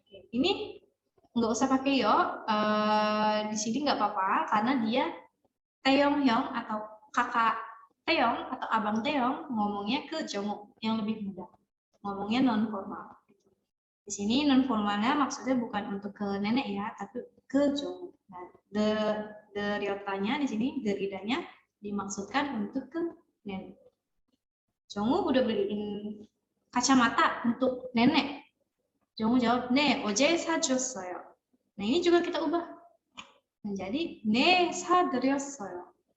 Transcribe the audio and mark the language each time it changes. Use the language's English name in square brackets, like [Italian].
[Indonesian] Ini nggak usah pakai yo. Di sini nggak apa-apa karena dia Taeyong Hyung atau kakak Taeyong atau abang Taeyong ngomongnya ke Jongwoo yang lebih muda. Ngomongnya non formal. Di sini non formalnya maksudnya bukan untuk ke nenek ya, tapi ke Jongwoo. Nah, deriotanya di sini deridanya dimaksudkan untuk ke nenek. Jongwoo udah beliin kacamata untuk nenek. Jongwoo jawab, [Korean] 네, 어제 사줬어요. [Indonesian] Nah, ini juga kita ubah menjadi [Korean] 네, 사드렸어요.